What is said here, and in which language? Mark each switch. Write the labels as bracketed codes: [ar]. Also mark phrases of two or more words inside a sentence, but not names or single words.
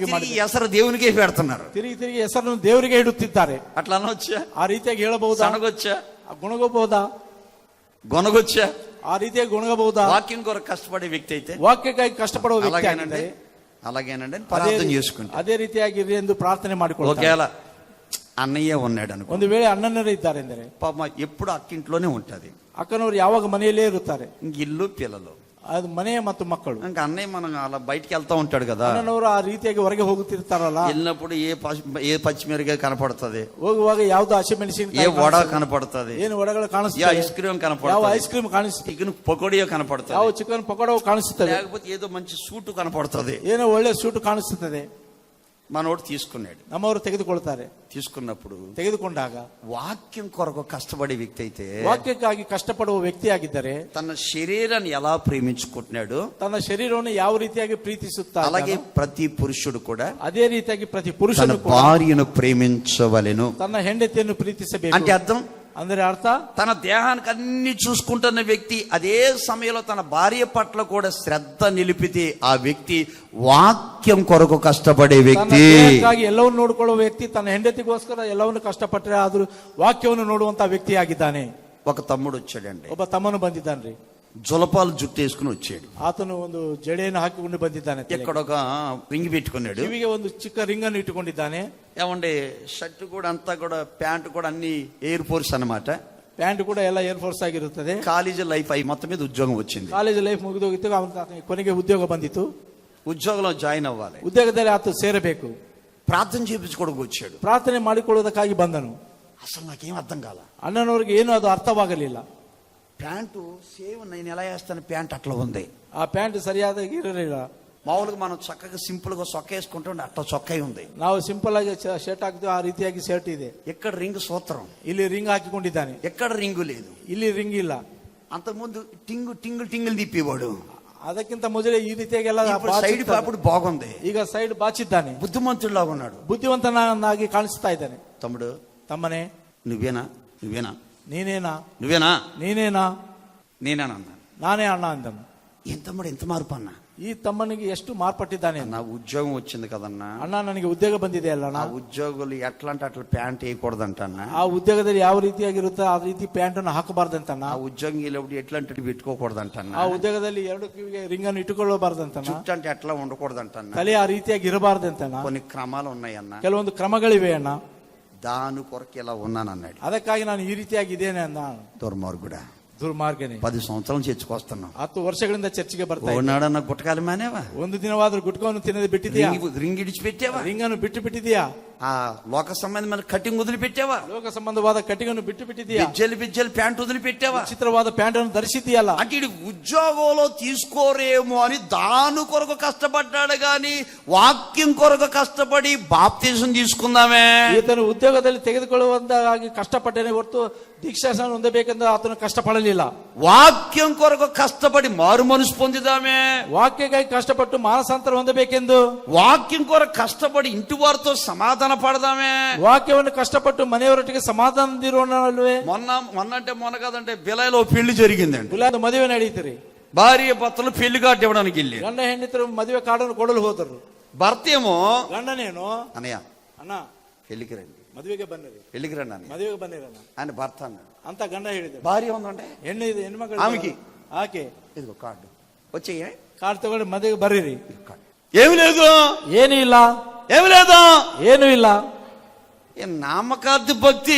[te] ఈ [kn] ಮಾಡಿದ್ದಾರೆ. [te] ಹೆಸರು దేవునికే పెడుతున్నారు. [kn] ತಿರುಗಿ ತಿರುಗಿ ಹೆಸರನ್ನು ದೇವರಿಗೆ ಇಡುತ್ತಿದ್ದಾರೆ. [te] అట్లా అనొచ్చా? [kn] ಆ ರೀತಿಯಾಗಿ ಹೇಳಬಹುದಾ? [te] సనగొచ్చా? [kn] ಗುಣಗಬಹುದಾ? [te] గొనగొచ్చా? [kn] ಆ ರೀತಿಯಾಗಿ ಗುಣಗಬಹುದಾ? [te] వాక్యం కొరకు కష్టపడే వ్యక్తి అయితే, [kn] ವಾಕ್ಯಕ್ಕಾಗಿ ಕಷ್ಟಪಡುವ ವ್ಯಕ್ತಿ [te] అలాగేనండి [kn] ಆಗಿದ್ದರೆ [te] అలాగేనండి అని ప్రార్థన చేసుకుంటా. [kn] ಅದೇ ರೀತಿಯಾಗಿರ್ರಿ ಎಂದು ಪ್ರಾರ್ಥನೆ ಮಾಡಿಕೊಳ್ಳುತ್ತಾರೆ. [te] ఒకవేళ అన్నయ్య ఉన్నాడు అనుకో, [kn] ಒಂದು ವೇಳೆ ಅಣ್ಣನರೇ ಇದ್ದಾರೆ ಎಂದರೆ, [te] పాప ఎప్పుడు అక్కింట్లోనే ఉంటది. [kn] ಅಕ್ಕನವರು ಯಾವಾಗ ಮನೆಯಲ್ಲೇ ಇರುತ್ತಾರೆ. [te] ఇంక ఇల్లు పిల్లలు, [kn] ಅದು ಮನೆ ಮತ್ತು ಮಕ್ಕಳು. [te] ఇంకా అన్నయ్య మనం అలా బయటికి వెళ్తా ఉంటాడు కదా, [kn] ಅಣ್ಣನವರು ಆ ರೀತಿಯಾಗಿ ಹೊರಗೆ ಹೋಗುತ್ತಿರ್ತಾರಲ್ಲ, [te] వెళ్ళినప్పుడు ఏ పచ్చిమిరకాయ కనపడుతుంది, [kn] ಹೋಗುವಾಗ ಯಾವ್ದು [te] ఏ [kn] ಹಸಿಮೆಣಸಿನಕಾಯಿ [te] వడ కనపడుతుంది, [kn] ಏನು ವಡಗಳು [te] ఏ [kn] ಕಾಣಿಸ್ತವೆ, [en] ice cream [kn] ಯಾವ [te] కనపడుతుంది, [en] ice cream [kn] ಕಾಣಿಸುತ್ತೆ, [te] చికెన్ పకోడియో కనపడుతుంది, [kn] ಯಾವ ಚಿಕನ್ ಪಕೋಡವು ಕಾಣಿಸುತ್ತವೆ, [te] లేకపోతే ఏదో మంచి సూటు కనపడుతుంది. [kn] ಏನೋ ಒಳ್ಳೆ ಸೂಟು ಕಾಣಿಸುತ್ತದೆ. [te] మనోడు తీసుకున్నాడు. [kn] ನಮ್ಮವರು ತೆಗೆದುಕೊಳ್ತಾರೆ. [te] తీసుకున్నప్పుడు [kn] ತೆಗೆದುಕೊಂಡಾಗ [te] వాక్యం కొరకు కష్టపడే వ్యక్తి అయితే, [kn] ವಾಕ್ಯಕ್ಕಾಗಿ ಕಷ್ಟಪಡುವ ವ್ಯಕ್ತಿಯಾಗಿದ್ದರೆ [te] తన శరీరాన్ని ఎలా ప్రేమించుకుంటున్నాడు, [kn] ತನ್ನ ಶರೀರವನ್ನು ಯಾವ ರೀತಿಯಾಗಿ ಪ್ರೀತಿಸುತ್ತಾ [te] అలాగే ప్రతి పురుషుడు కూడా [kn] ಅದೇ ರೀತಿಯಾಗಿ ಪ್ರತಿ [te] తన [kn] ಪುರುಷನು ಕೂಡ [te] భార్యను ప్రేమించవలెను. [kn] ತನ್ನ ಹೆಂಡತಿಯನ್ನು ಪ್ರೀತಿಸಬೇಕು. [te] అంటే అర్థం, [kn] ಅಂದ್ರೆ ಅರ್ಥ, [te] తన దేహానికి అన్ని చూసుకుంటున్న వ్యక్తి అదే సమయంలో తన భార్య పట్ల కూడా శ్రద్ధ నిలిపితే ఆ వ్యక్తి వాక్యం కొరకు కష్టపడే [kn] ತನ್ನ [te] వ్యక్తి. [kn] ದೇಹಕ್ಕಾಗಿ ಎಲ್ಲವನ್ನು ನೋಡಿಕೊಳ್ಳುವ ವ್ಯಕ್ತಿ ತನ್ನ ಹೆಂಡತಿಗೋಸ್ಕರ ಎಲ್ಲವನ್ನು ಕಷ್ಟಪಟ್ಟರೆ ಆದ್ರೂ ವಾಕ್ಯವನ್ನು ನೋಡುವಂತ ವ್ಯಕ್ತಿಯಾಗಿದ್ದಾನೆ. [te] ఒక తమ్ముడు వచ్చాడండి, [kn] ಒಬ್ಬ ತಮ್ಮನು ಬಂದಿದ್ದಾನ್ರಿ. [te] జులపాలు జుట్టు వేసుకుని వచ్చాడు. [kn] ಆತನು ಒಂದು ಜಡೆಯನ್ನು ಹಾಕಿಕೊಂಡು ಬಂದಿದ್ದಾನೆ. [te] ఇక్కడ ఒక రింగ్ పెట్టుకున్నాడు, [kn] ಕಿವಿಗೆ ಒಂದು ಚಿಕ್ಕ ರಿಂಗ್ ಅನ್ನು ಇಟ್ಟುಕೊಂಡಿದ್ದಾನೆ. [te] ఏమండి షర్ట్ కూడా అంతా కూడా ప్యాంట్ కూడా అన్ని [en] air force [te] అన్నమాట. [kn] ಪ್ಯಾಂಟ್ ಕೂಡ ಎಲ್ಲ [en] air force [kn] ಆಗಿರುತ್ತದೆ. [en] college life [te] అయి మొత్తం మీద ఉద్యోగం వచ్చింది. [en] college life [kn] ಮುಗಿದೋಗಿತ್ತು. ಅವನ ಕೊನೆಗೆ ಉದ್ಯೋಗ ಬಂದಿತ್ತು. [te] ఉద్యోగంలో జాయిన్ అవ్వాలి, [kn] ಉದ್ಯೋಗದಲ್ಲಿ ಆತ ಸೇರಬೇಕು. [te] ప్రార్థన చేయించుకోవడానికి వచ్చాడు. [kn] ಪ್ರಾರ್ಥನೆ ಮಾಡಿಕೊಳ್ಳುವುದಕ್ಕಾಗಿ ಬಂದನು. [te] అసలు నాకేం అర్థం కాల. [kn] ಅಣ್ಣನವರಿಗೆ ಏನು ಅದು ಅರ್ಥವಾಗಲಿಲ್ಲ. [te] ప్యాంటు సేమ్ నేను ఎలా వేస్తాను ప్యాంట్ అట్లా ఉంది. [kn] ಆ ಪ್ಯಾಂಟ್ ಸರಿಯಾದಾಗಿ ಇರಲಿಲ್ಲ. [te] మామూలుగా మనం చక్కగా సింపుల్ గా చొక్కా వేసుకుంటుంటే అట్లా చొక్కా ఉంది. [kn] ನಾವು ಸಿಂಪಲ್ ಆಗಿ ಶರ್ಟ್ ಹಾಕ್ತೀವಿ, ಆ ರೀತಿಯಾಗಿ ಶರ್ಟ್ ಇದೆ. [te] ఎక్కడ రింగ్ సూత్రం, [kn] ಇಲ್ಲಿ ರಿಂಗ್ ಹಾಕಿಕೊಂಡಿದ್ದಾನೆ. [te] ఎక్కడ రింగు లేదు. [kn] ಇಲ್ಲಿ ರಿಂಗ್ ಇಲ್ಲ. [te] అంతకుముందు టింగు టింగుల్ టింగుల్ తిప్పేవాడు. [kn] ಅದಕ್ಕಿಂತ ಮೊದಲೇ ಈ ರೀತಿಯಾಗಿ ಎಲ್ಲ [te] ఇప్పుడు సైడ్ పాపుడు బాగుంది. [kn] ಈಗ ಸೈಡ್ ಬಾಚಿದ್ದಾನೆ. [te] బుద్ధిమంతుడిలాగా ఉన్నాడు. [kn] ಬುದ್ಧಿವಂತನಾಗಿ ಕಾಣಿಸ್ತಾ ಇದ್ದಾನೆ. [te] తమ్ముడు, [kn] ತಮ್ಮನೇ, [te] నువ్వేనా నువ్వేనా [kn] ನೀನೇನಾ [te] నువ్వేనా [kn] ನೀನೇನಾ [te] నేనేనా అన్నాను. [kn] ನಾನೇ ಅಣ್ಣ ಅಂದನು. [te] ఏం తమ్ముడు ఎంత మార్పు అన్నా? [kn] ಈ ತಮ್ಮನಿಗೆ ಎಷ್ಟು ಮಾರ್ಪಟ್ಟಿದ್ದಾನೆ. [te] నా ఉద్యోగం వచ్చింది కదన్నా, [kn] ಅಣ್ಣ ನನಗೆ ಉದ್ಯೋಗ ಬಂದಿದೆ ಅಲ್ಲ [te] ఆ ఉద్యోగులు ఎట్లా అంటే అట్లా ప్యాంట్ వేయకూడదంటన్నా, [kn] ಆ ಉದ್ಯೋಗದಲ್ಲಿ ಯಾವ ರೀತಿಯಾಗಿರುತ್ತೆ ಆ ರೀತಿ ಪ್ಯಾಂಟ್ ಅನ್ನು ಹಾಕಬಾರ್ದಂತಣ್ಣ. [te] ఆ ఉద్యోగం వెళ్ళేప్పుడు ఎట్లాంటి పెట్టుకోకూడదంటన్నా, [kn] ಆ ಉದ್ಯೋಗದಲ್ಲಿ 2 ಕಿವಿಗೆ ರಿಂಗ್ ಅನ್ನು ಇಟ್ಟುಕೊಳ್ಳಬಾರ್ದಂತಣ್ಣ. [te] చుట్టూ అంటే ఎట్లా ఉండకూడదంటన్నా. [kn] ತಲೆ ಆ ರೀತಿಯಾಗಿ ಇರಬಾರ್ದಂತಣ್ಣ. [te] కొన్ని క్రమాలు ఉన్నాయన్న, [kn] ಕೆಲವೊಂದು ಕ್ರಮಗಳಿವೆ ಅಣ್ಣ. [te] దాని కొరకు ఇలా ఉన్నాను అన్నాడు. [kn] ಅದಕ್ಕಾಗಿ ನಾನು ಈ ರೀತಿಯಾಗಿ ಇದ್ದೇನೆ ಅಂದ. [te] దుర్మార్గుడా, [kn] ದುರ್ಮಾರ್ಗನೆ. [te] 10 సంవత్సరాల చర్చకొస్తున్నావు, [kn] 10 ವರ್ಷಗಳಿಂದ ಚರ್ಚಿಗೆ ಬರ್ತಾ ಇದ್ದೀನಿ. [te] ఓనాడన్న గుట్టకాలి మానేవా? [kn] ಒಂದು ದಿನವಾದ್ರೂ ಗುಟ್ಕವನ್ನು ತಿನ್ನದೆ ಬಿಟ್ಟಿದ್ಯಾ? [te] రింగ్ ఇడిచి పెట్టావా? [kn] ರಿಂಗ್ ಅನ್ನು ಬಿಟ್ಟು ಬಿಟ್ಟಿದ್ಯಾ? [te] ఆ లోక సంబంధమైన కటింగ్ వదిలి పెట్టావా? [kn] ಲೋಕ ಸಂಬಂಧವಾದ ಕಟ್ಟಿಗೆಯನ್ನು ಬಿಟ್ಟು ಬಿಟ್ಟಿದ್ಯಾ? [te] బిజ్జలు ప్యాంట్ వదిలి పెట్టావా? [kn] ವಿಚಿತ್ರವಾದ ಪ್ಯಾಂಟ್ ಅನ್ನು ಧರಿಸಿದ್ಯಲ್ಲ. [te] అంటే ఇడు ఉద్యోగంలో తీసుకోరేమో అని దాని కొరకు కష్టపడ్డాడు గాని వాక్యం కొరకు కష్టపడి బాప్తిజం తీసుకుందామే. [kn] ಈತನು ಉದ್ಯೋಗದಲ್ಲಿ ತೆಗೆದುಕೊಳ್ಳುವಂತಾಗಿ ಕಷ್ಟಪಟ್ಟನೆ ಹೊರತು ದೀಕ್ಷಾಸ್ನಾನ ಹೊಂದಬೇಕೆಂದು ಆತನು ಕಷ್ಟಪಡಲಿಲ್ಲ. [te] వాక్యం కొరకు కష్టపడి మారు మనసు పొందుదామే. [kn] ವಾಕ್ಯಕ್ಕಾಗಿ ಕಷ್ಟಪಟ್ಟು ಮಾನಸಾಂತರ ಹೊಂದಬೇಕೆಂದು, [te] వాక్యం కొరకు కష్టపడి ఇంటి వారితో సమాధాన పడదామే. [kn] ವಾಕ್ಯವನ್ನು ಕಷ್ಟಪಟ್ಟು ಮನೆಯವರೊಟ್ಟಿಗೆ ಸಮಾಧಾನದಿರೋಣಲ್ವೇ? [te] మొన్న కదంటే బిలాయిలో పెళ్లి జరిగిందండి. [kn] ಗುಲಾದ ಮದುವೆ ನಡೀತಿರಿ. [te] భార్య భర్తలు పెళ్లి కార్డు ఇవ్వడానికి వెళ్ళి [kn] ಗಂಡ ಹೆಂಡತಿರು ಮದುವೆ ಕಾರ್ಡನ್ನು ಕೊಡಲು ಹೋದರು. [te] భర్త ఏమో [kn] ಗಂಡನೇನು, [te] అనయ్య [kn] ಅಣ್ಣ [te] పెళ్లికి రండి, [kn] ಮದುವೆಗೆ ಬನ್ನಿರಿ, [te] పెళ్లికి రండి అని [kn] ಮದುವೆಗೆ ಬನ್ನಿರಣ್ಣ [te] ఆయన భర్త అన్నాడు. [kn] ಅಂತ ಗಂಡ ಹೇಳಿದರು. [te] భార్య ఉందంటే [kn] ಹೆಣ್ಮಗಳು ಆಮೆಗೆ. ಆಕೆ [te] ఇదిగో కార్డు వచ్చేయ, [kn] ಕಾರ್ಡ್ ತಗೊಂಡು ಮದುವೆಗೆ ಬರ್ರಿರಿ. [te] ఏమి లేదు, [kn] ಏನು ಇಲ್ಲ, [te] ఏమి లేదు, [kn] ಏನು ಇಲ್ಲ. [te] నామకార్థ భక్తి,